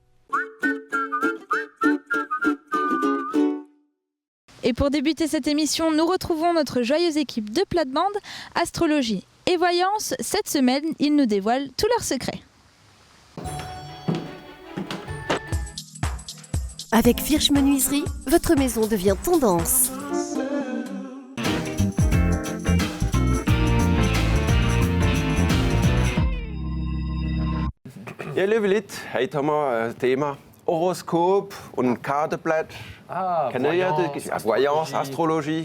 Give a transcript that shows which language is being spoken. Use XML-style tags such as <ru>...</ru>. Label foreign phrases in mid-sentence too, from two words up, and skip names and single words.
<fr>Et pour débuter cette émission, nous retrouvons notre joyeuse équipe de plate-bande, astrologie et voyance. Cette semaine, ils nous dévoilent tous leurs secrets. Avec Virch Menuiserie, votre maison devient tendance.</fr> <de>Ja, liebe Leute, heute haben wir ein Thema Horoskop und Kartenblatt. Kennen ihr das? Voyance, Astrologie.</de>